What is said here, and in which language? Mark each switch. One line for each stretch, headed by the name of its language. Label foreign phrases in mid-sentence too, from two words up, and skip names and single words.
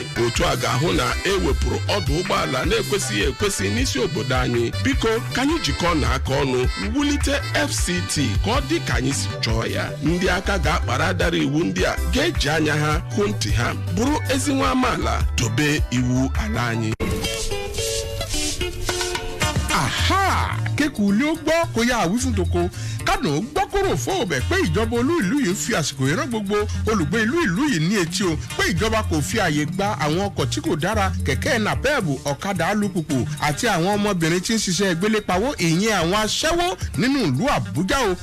Igbo: Otu a ga-ahụ na ewepụrụ ọdụ ụgbọala na-ekwesịghị ekwesị n'isi obodo anyị. Biko ka anyị jikọọ n'aka ọnụ wulite FCT ka ọ dị ka anyị si chọọ ya. Ndị aka ga-akpara dara iwu ndị a ga-eji anya ha hụ ntị ha, bụrụ ezi nwa amaala, dobe iwu ala anyị. Aha!
Yoruba: Kékulé ó gbọ́ kó yá àwí fún toko. Kánò ó gbọ́ kóró fún ọbẹ̀ pé ìjọba olú ìlú yìí ń fi àsìkò ìran gbogbo olùgbé ìlú yìí ní etí o pé ìjọba kò fi àyè gba àwọn ọkọ̀ tí kò dára, kẹ̀kẹ́ nàpẹ́ẹ̀bù, ọ̀kadà alùpùpù àti àwọn ọmọbìnrin tí ń ṣiṣẹ́ gbélépawó, ìyẹn àwọn aṣẹ́wó nínú ìlú Àbújá o.